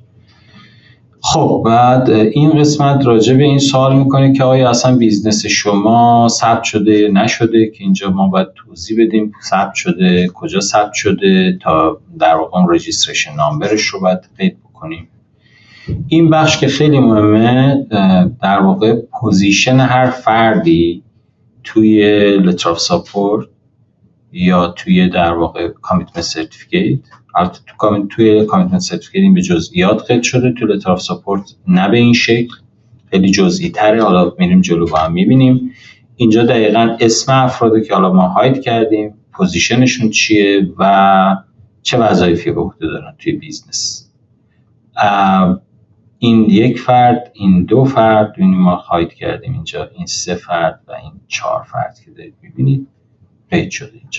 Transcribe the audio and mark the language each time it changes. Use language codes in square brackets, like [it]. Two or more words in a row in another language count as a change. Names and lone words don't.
[fa] خب بعد این قسمت راجع به این سوال میکنه که آیا اصلا بیزنس شما ثبت شده نشده، که اینجا ما باید توضیح بدیم ثبت شده، کجا ثبت شده، تا در واقع [en] registration number [fa] رو باید قید بکنیم. این بخش که خیلی مهمه، در واقع پوزیشن هر فردی توی [en] letter of support [fa] یا توی در واقع [en] commitment certificate. [fa] البته توی [en] commitment certificate [fa] این به جزئیات قید شده، توی [en] letter of support [fa] نه به این شکل، خیلی جزئی تره. حالا میریم جلو با هم میبینیم. اینجا دقیقاً اسم افرادی که حالا ما هاید کردیم، پوزیشنشون چیه و چه وظایفی به عهده دارن توی بیزنس. این یک فرد، این دو فرد، این ما هاید کردیم اینجا، این 3 فرد و این 4 فرد که دارید میبینید قید شده اینجا.